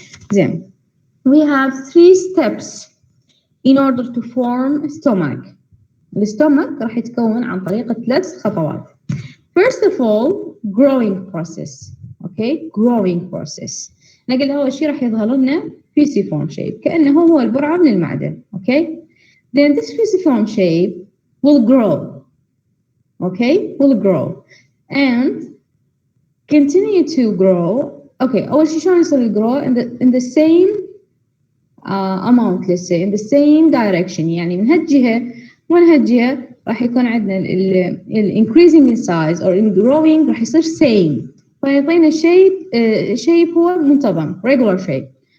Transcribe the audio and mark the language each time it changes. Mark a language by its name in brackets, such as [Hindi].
[English] Then we have 3 steps in order to form a stomach. [Arabic] الستومك راح يتكون عن طريق 3 خطوات. [English] First of all, growing process. Okay, growing process. [Arabic] نقل أول شيء راح يظهر لنا fusiform shape كأنه هو البرعة من المعدن. [English] Okay, then this fusiform shape will grow. Okay, will grow and continue to grow. Okay, [Arabic] أول شيء شلون يصير [English] grow in the same amount, let's say in the same direction. [Arabic] يعني من هالجهة ومن هالجهة راح يكون عندنا ال [English] increasing in size or in growing [Arabic] راح يصير same. فيعطينا shape هو منتظم [English] regular shape.